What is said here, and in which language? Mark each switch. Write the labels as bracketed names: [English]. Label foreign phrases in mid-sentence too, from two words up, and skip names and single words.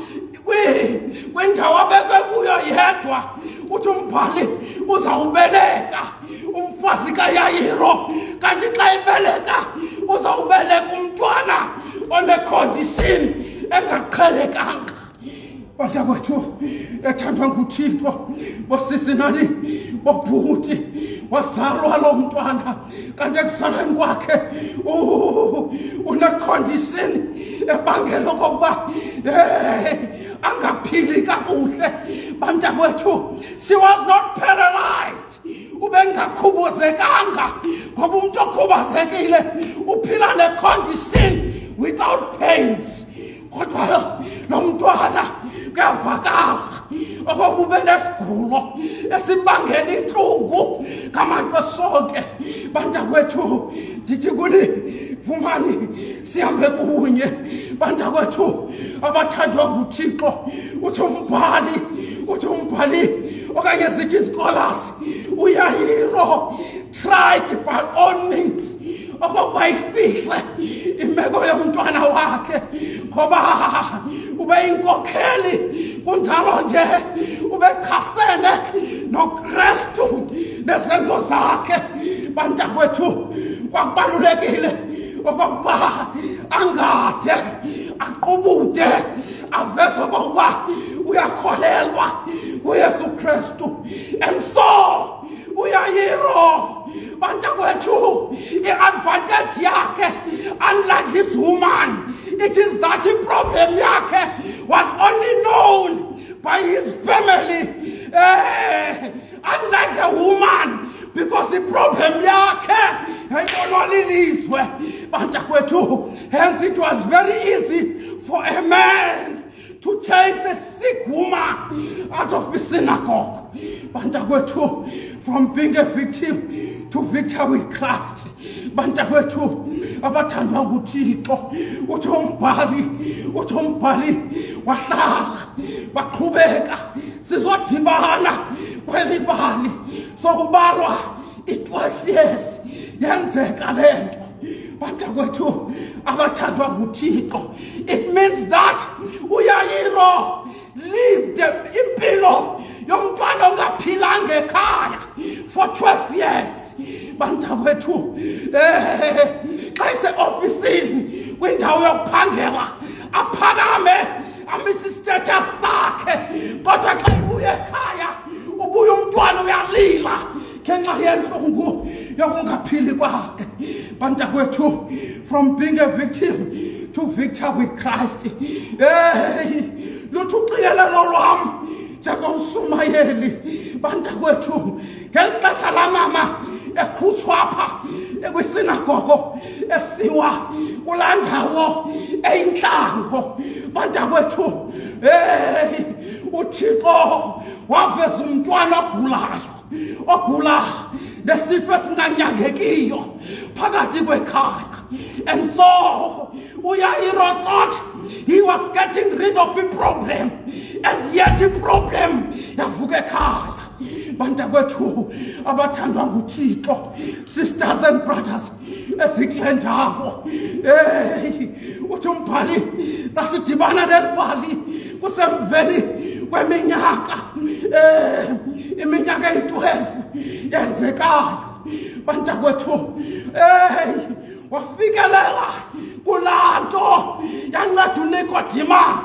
[Xhosa] kwindawo abekwe kuyo yedwa uthi umbhali uzawubeleka umfazi kaYayiro kanti xa ebeleka uzawubeleka umntwana one-condition engaqhelekanga bantakwethu ethandwa nguThixo bosisi nani bobhuti wazalwa lo mntwana kanti ekuzalweni kwakhe une-condition ebangela okokuba angaphili kakuhle bantakwethu [English] she was not [Xhosa] paralyzed ubengakhubuzekanga ngoba umuntu okhubazekile uphila ne-condition [English] without pains [Xhosa] kodwa lo mntwana kuyavakala okokuba ube nesigulo esibangela inhlungu ngamaxesha bantakwethu ndithi kuni vumani sihambe kunye bantakwethu abathandwa nguThixo uthi umbhali okanye zithi scholars uYayiro [English] tried by all means [Xhosa] okokuba ifihle imeko yomntwana wakhe ngoba ube inkokheli kunjalo nje ubechasene noKristu nezenzo zakhe bantakwethu kwakubalulekile okokuba angade aqubude aveze okokuba uyakholelwa uYesu Kristu [English] and so [Xhosa] uYayiro bantakwethu i-advantage yakhe [English] unlike this woman it is that the problem yakhe was only known by his family unlike the woman because the problem [Xhosa] yakhe yayibonwa lilizwe bantakwethu [English] hence it was very easy for a man to chase a sick woman out of the synagogue. synagogue. Bantakwethu, from being a victim to victor with Christ. [Xhosa] Bantakwethu, abathandwa nguThixo, uthi umbhali wahlala baqhubeka sizodibana kwelibali sokubalwa i-12 years yenzeka lento. Bantakwethu, abathandwa nguThixo, [English] it means that uYairo lived [Xhosa] impilo yomntwana ongaphilanga ekhaya [English] for 12 years. [Xhosa] Bantakwethu, xa ise-ofisini kwindawo yokuphangela aphakame amise status sakhe, kodwa xa ibuya ekhaya ubuya umntwana uyalila ngenxa yenhlungu yokungaphili kwakhe. Bantakwethu, [English] from being a victim to victor with Christ. [Xhosa] Luthi uqikelelo lwami njengomshumayeli. Bantakwethu, ngeli xesha lamama ekhutshwapha ekwisinagogo esiwa kulaa ndawo eyintlango. Bantakwethu, uThixo waveza umntwana ogula nesifo esinganyangekiyo phakathi kwekhaya. [English] And so uYairo thought he was getting rid of the problem, and yet the problem [Xhosa] yavuka ekhaya. Bantakwethu, abathandwa nguThixo, [English] sisters and brothers [Xhosa] ezikule ndawo, uthi umbhali nasidibana nelibali kusemveni kweminyaka iminyaka eyi-12 yenzekayo. Bantakwethu, wafikelela kulaa nto yanceda uNicodemus.